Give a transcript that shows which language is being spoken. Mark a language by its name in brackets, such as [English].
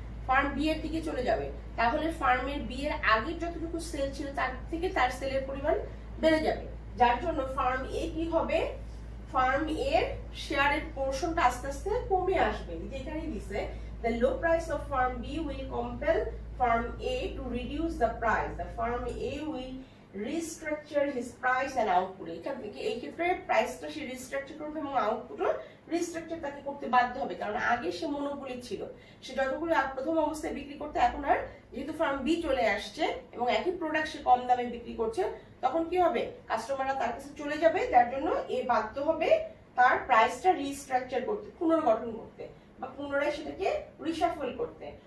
[Bangla] Farm B এর দিকে চলে যাবে, তাহলে ফার্মের বি এর আগের যতটুকু সেল ছিল তার থেকে তার সেলের পরিমাণ বেড়ে যাবে, যার জন্য ফার্ম এ কি হবে, ফার্ম এর শেয়ারের পোরশনটা আস্তে আস্তে কমে আসবে, যেখানেই দিছে [English] the low price of firm B will compel firm A to reduce the price. The firm A will restructure his price and output. [Bangla] এখান থেকে এই ক্ষেত্রে প্রাইসটা সে রিস্ট্রাকচার করবে এবং আউটপুটও রিস্ট্রাকচার তাকে করতে বাধ্য হবে, কারণ আগে সে মনোপলি ছিল, সে যতগুলো প্রথম অবস্থায় বিক্রি করতে, এখন আর যেহেতু ফার্ম বি চলে আসছে এবং একই প্রোডাক্ট সে কম দামে বিক্রি করছে, তখন কি হবে, কাস্টমাররা তার কাছে চলে যাবে, যার জন্য এ বাধ্য হবে তার প্রাইসটা রিস্ট্রাকচার করতে, পুনর্গঠন করতে বা পুনরায় সেটাকে রিশাফল করতে।